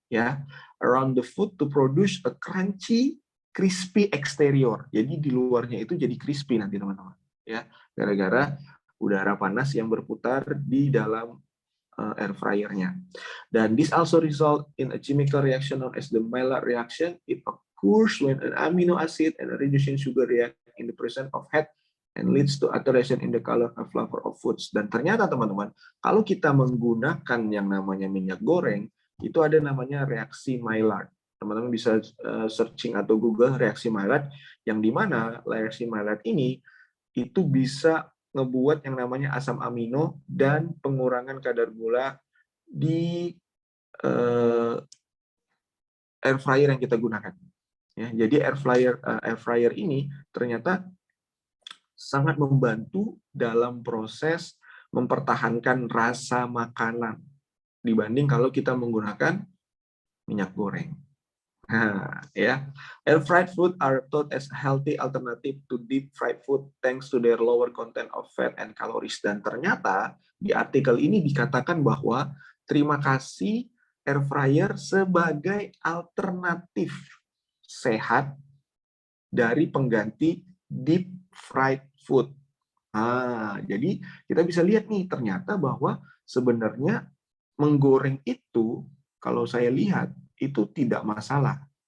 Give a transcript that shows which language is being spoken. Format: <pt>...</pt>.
<en>Ya, around the food to produce a crunchy, crispy exterior.</en> <id>Jadi di luarnya itu jadi crispy nanti teman-teman. Ya, gara-gara udara panas yang berputar di dalam air fryer-nya.</id> <en>Dan this also result in a chemical reaction known as the Maillard reaction. It occurs when an amino acid and a reducing sugar react in the presence of heat and leads to alteration in the color and flavor of foods.</en> <id>Dan ternyata teman-teman, kalau kita menggunakan yang namanya minyak goreng, itu ada namanya reaksi Maillard. Teman-teman bisa searching atau Google reaksi Maillard, yang dimana reaksi Maillard ini itu bisa ngebuat yang namanya asam amino dan pengurangan kadar gula di air fryer yang kita gunakan. Ya, jadi air fryer ini ternyata sangat membantu dalam proses mempertahankan rasa makanan dibanding kalau kita menggunakan minyak goreng.</id> <en>Nah, ya, air fried food are thought as a healthy alternative to deep fried food thanks to their lower content of fat and calories.</en> <id>Dan ternyata di artikel ini dikatakan bahwa terima kasih air fryer sebagai alternatif sehat dari pengganti deep fried food. Jadi kita bisa lihat nih, ternyata bahwa sebenarnya menggoreng itu, kalau saya lihat, itu tidak masalah.</id>